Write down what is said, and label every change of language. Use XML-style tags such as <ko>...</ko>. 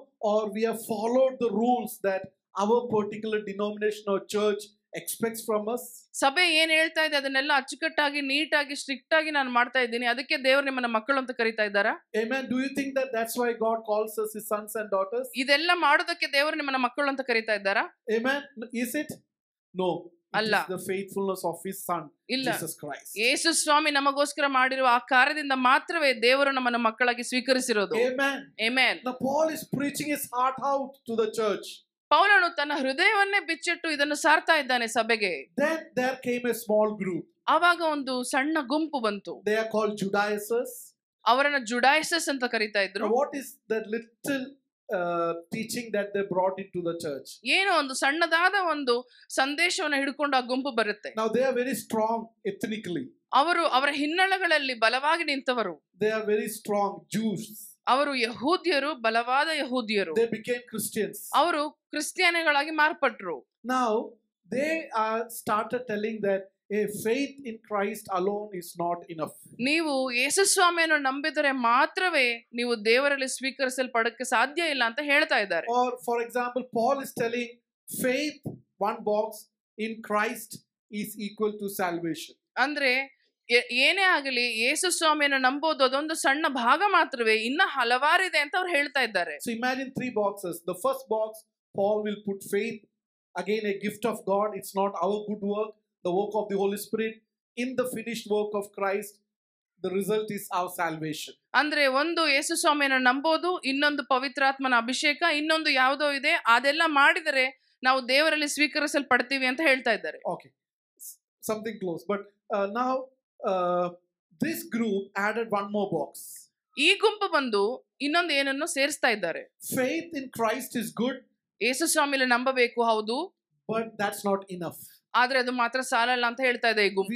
<en>Or we have followed the rules that our particular denomination or church expects from us.</en> <kn>ಸಭೆ ಏನ್ ಹೇಳ್ತಾ ಇದೆ ಅದನ್ನೆಲ್ಲ ಅಚ್ಚುಕಟ್ಟಾಗಿ ನೀಟಾಗಿ ಸ್ಟ್ರಿಕ್ಟ್ ಆಗಿ ನಾನು ಮಾಡ್ತಾ ಇದ್ದೀನಿ, ಅದಕ್ಕೆ ದೇವರು ನಿಮ್ಮನ್ನ ಮಕ್ಕಳು ಅಂತ ಕರೀತಾ ಇದ್ದಾರಾ?</kn> <en>Amen. Do you think that that's why God calls us his sons and daughters?</en> <kn>ಇದೆಲ್ಲ ಮಾಡೋದಕ್ಕೆ ದೇವರು ನಿಮ್ಮನ್ನ ಮಕ್ಕಳು ಅಂತ ಕರೀತಾ ಇದ್ದಾರಾ?</kn> <en>Amen. Is it? No.</en> <kn>ಅಲ್ಲ.</kn> <en>It is the faithfulness of his son Jesus Christ.</en> <kn>ಯೇಸು ಸ್ವಾಮಿ ನಮಗೋಸ್ಕರ ಮಾಡಿರುವ ಆ ಕಾರ್ಯದಿಂದ ಮಾತ್ರವೇ ದೇವರು ನಮ್ಮನ್ನ ಮಕ್ಕಳಾಗಿ ಸ್ವೀಕರಿಸಿರೋದು.</kn> <en>Amen. Amen. Now Paul is preaching his heart out to the church.</en> <kn>ಪೌಲನು ತನ್ನ ಹೃದಯವನ್ನೇ ಬಿಚ್ಚಿಟ್ಟು ಇದನ್ನು ಸಾರ್ತಾ ಇದ್ದಾನೆ ಸಭೆಗೆ.</kn> <en>Then there came a small group.</en> <kn>ಆವಾಗ ಒಂದು ಸಣ್ಣ ಗುಂಪು ಬಂತು.</kn> <en>They are called Judaizers.</en> <kn>ಅವರನ್ನ ಜುಡಾಯಿಸಸ್ ಅಂತ ಕರೀತಾ ಇದ್ರು.</kn> <en>Now what is that little teaching that they brought into the church?</en> <kn>ಏನೋ ಒಂದು ಸಣ್ಣದಾದ ಒಂದು ಸಂದೇಶವನ್ನು ಹಿಡ್ಕೊಂಡು ಆ ಗುಂಪು ಬರುತ್ತೆ.</kn> <en>Now they are very strong ethnically.</en> <kn>ಅವರ ಹಿನ್ನೆಲೆಗಳಲ್ಲಿ ಬಲವಾಗಿ ನಿಂತವರು.</kn> <en>They are very strong Jews.</en> <kn>ಅವರು ಯಹೂದ್ಯರು, ಬಲವಾದ ಯಹೂದ್ಯರು.</kn> <en>They became Christians.</en> <kn>ಅವರು ಕ್ರಿಸ್ಟಿಯಾನಿಗಳಾಗಿ ಮಾರ್ಪಟ್ರು.</kn> <en>Now they are started telling that a faith in Christ alone is not enough.</en> <kn>ನೀವು ಯೇಸು ಸ್ವಾಮಿಯನ್ನು ನಂಬಿದರೆ ಮಾತ್ರವೇ ನೀವು ದೇವರಲ್ಲಿ ಸ್ವೀಕರಿಸಲ್ಪಡಕ್ಕೆ ಸಾಧ್ಯ ಇಲ್ಲ ಅಂತ ಹೇಳ್ತಾ ಇದ್ದಾರೆ.</kn> <en>Or for example, Paul is telling faith, one box, in Christ is equal to salvation.</en> <kn>ಅಂದ್ರೆ ಏನೇ ಆಗಲಿ ಯೇಸು ಸ್ವಾಮಿಯನ್ನು ನಂಬೋದು ಅದೊಂದು ಸಣ್ಣ ಭಾಗ ಮಾತ್ರವೇ, ಇನ್ನ ಹಲವಾರಿದೆ ಅಂತ ಅವ್ರು ಹೇಳ್ತಾ ಇದ್ದಾರೆ.</kn> <en>So imagine 3 boxes. The first box, Paul will put faith, again a gift of God. It's not our good work, the work of the Holy Spirit. In the finished work of Christ, the result is our salvation.</en> <kn>ಅಂದ್ರೆ ಒಂದು ಯೇಸು ಸ್ವಾಮಿಯನ್ನು ನಂಬೋದು, ಇನ್ನೊಂದು ಪವಿತ್ರಾತ್ಮನ ಅಭಿಷೇಕ, ಇನ್ನೊಂದು ಯಾವುದೋ ಇದೆ, ಅದೆಲ್ಲ ಮಾಡಿದರೆ ನಾವು ದೇವರಲ್ಲಿ ಸ್ವೀಕರಿಸಲ್ಪಡ್ತೀವಿ ಅಂತ ಹೇಳ್ತಾ ಇದ್ದಾರೆ.</kn> <en>Okay, something close. But now this group added one more box.</en> <kn>ಈ ಗುಂಪು ಬಂದು ಇನ್ನೊಂದು ಏನನ್ನು ಸೇರಿಸ್ತಾ ಇದ್ದಾರೆ.</kn> <en>Faith in Christ is good.</en> <kn>ಯೇಸು ಸ್ವಾಮಿಯಲ್ಲಿ ನಂಬಬೇಕು, ಹೌದು,</kn> <en>but that's not enough.</en> <kn>ಆದ್ರೆ ಅದು ಮಾತ್ರ ಸಾಲಲ್ಲ ಅಂತ ಹೇಳ್ತಾ ಇದೆ ಈ ಗುಂಪು.</kn>